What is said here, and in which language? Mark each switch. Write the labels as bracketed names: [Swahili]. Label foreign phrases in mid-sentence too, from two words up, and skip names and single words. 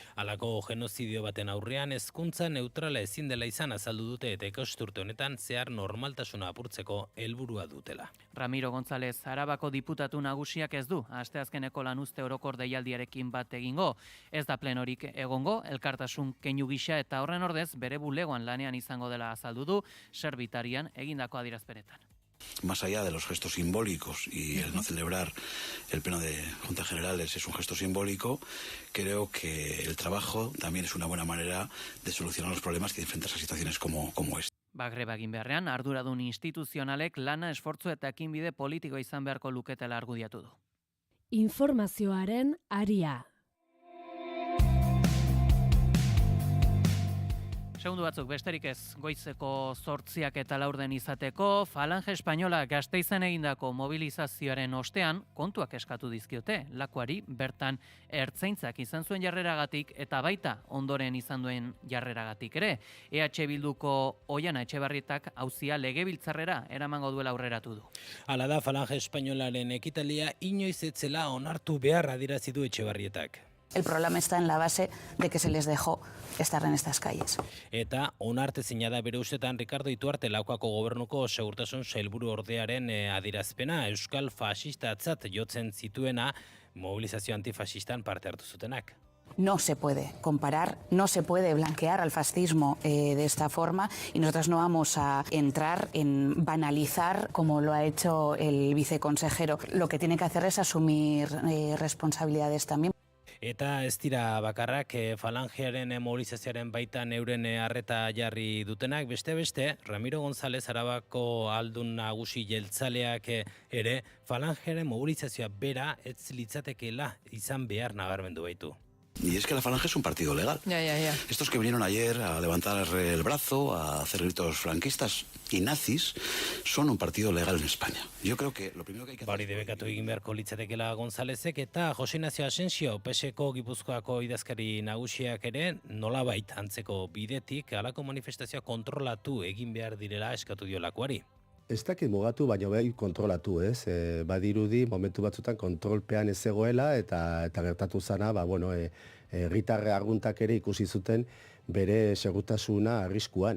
[Basque] Halako genozidio baten aurrean hezkuntza neutrala ezin dela izan azaldu dute eta ikasturte honetan zehar normaltasuna apurtzeko helburua dutela. Ramiro González, Arabako diputatu nagusiak ez du asteazkeneko lanuzte orokor deialdiarekin bat egingo. Ez da plenorik egongo, elkartasun keinu gisa eta horren ordez bere bulegoan lanean izango dela azaldu du Serbitarian egindako adierazpenetan. [Spanish] Más allá de los gestos simbólicos y el no celebrar el pleno de Juntas Generales es un gesto simbólico, creo que el trabajo también es una buena manera de solucionar los problemas y de enfrentarse a situaciones como esta. [Basque] Greba egin beharrean, arduradun instituzionalek lana, esfortzu eta ekinbide politikoa izan beharko luketela argudiatu du. Informazioaren aria. Segundu batzuk besterik ez, goizeko 8 eta 4 izateko, Falange Espainola Gasteizen egindako mobilizazioaren ostean kontuak eskatu dizkiote, lakuari bertan ertzaintzak izan zuen jarreragatik eta baita ondoren izan duen jarreragatik ere. EH Bilduko Oiana Etxebarrietak auzia legebiltzarrera eramango duela aurreratu du. Hala da Falange Espainolaren ekitaldia inoiz etzela onartu behar adierazi du Etxebarrietak. [Spanish] El problema está en la base de que se les dejó estar en estas calles. [Basque] Eta onartezina da bere ustetan Ricardo Ituarte Laukako gobernuko segurtasun sailburu ordearen adierazpena euskal fasistatzat jotzen zituena mobilizazio antifasistan parte hartu zutenak. [Spanish] No se puede comparar, no se puede blanquear al fascismo de esta forma y nosotros no vamos a entrar en banalizar como lo ha hecho el viceconsejero. Lo que tiene que hacer es asumir responsabilidades también. [Basque] Eta ez dira bakarrak falangearen mobilizazioaren baitan euren arreta jarri dutenak, beste, Ramiro González Arabako aldun nagusi jeltzaleak ere falangearen mobilizazioa bera ez litzatekeela izan behar nabarmendu baitu. [Spanish] Y es que la Falange es un partido legal. Ya. Estos que vinieron ayer a levantar el brazo, a hacer gritos franquistas y nazis, son un partido legal en España. Yo creo que lo primero que hay que hacer... [Basque] Bari debekatu egin beharko litzatekeela Gonzálezek eta Jose Ignacio Asensio, PSeko Gipuzkoako idazkari nagusiak ere nolabait antzeko bidetik halako manifestazioa kontrolatu egin behar direla eskatu diolakoari. Ez dakit mugatu, baina bai kontrolatu, ez? Badirudi, momentu batzutan kontrolpean ez zegoela, eta gertatu zana, herritarre arguntak ere ikusi zuten bere segurtasuna arriskuan.